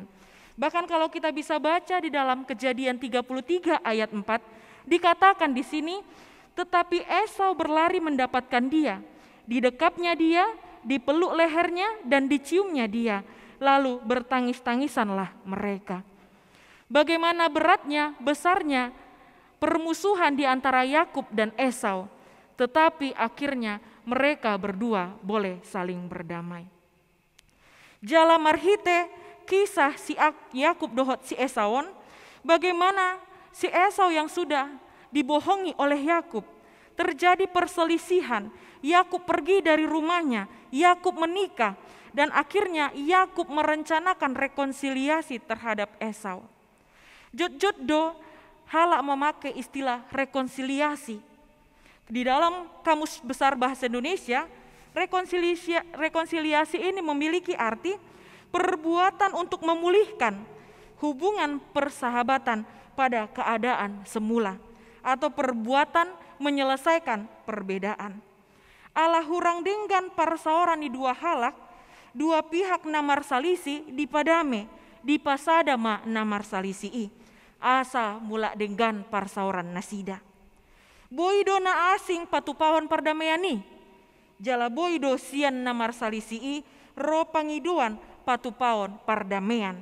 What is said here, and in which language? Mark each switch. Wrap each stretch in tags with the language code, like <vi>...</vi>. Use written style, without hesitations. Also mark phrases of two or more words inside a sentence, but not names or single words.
<id>Bahkan kalau kita bisa baca di dalam Kejadian 33 ayat 4, dikatakan di sini, tetapi Esau berlari mendapatkan dia, didekapnya dia, dipeluk lehernya dan diciumnya dia, lalu bertangis-tangisanlah mereka. Bagaimana beratnya, besarnya permusuhan di antara Yakub dan Esau, tetapi akhirnya mereka berdua boleh saling berdamai.</id> <bbc>Jala marhite kisah si Yakub dohot si Esaon,</bbc> <id>bagaimana si Esau yang sudah dibohongi oleh Yakub, terjadi perselisihan, Yakub pergi dari rumahnya, Yakub menikah, dan akhirnya Yakub merencanakan rekonsiliasi terhadap Esau.</id> <bbc>Jod-joddo halak</bbc> <id>memakai istilah rekonsiliasi. Di dalam Kamus Besar Bahasa Indonesia, rekonsiliasi ini memiliki arti perbuatan untuk memulihkan hubungan persahabatan pada keadaan semula, atau perbuatan menyelesaikan perbedaan.</id> <bbc>Allah hurang denggan parsaoran di dua halak, dua pihak namar salisi di padame, di pasadama namar salisi asa mula denggan parsaoran nasida. Boido na asing patupawan perdamaiani, jala boido sian namar salisi ro pangiduan patupawan pardamaian.</bbc>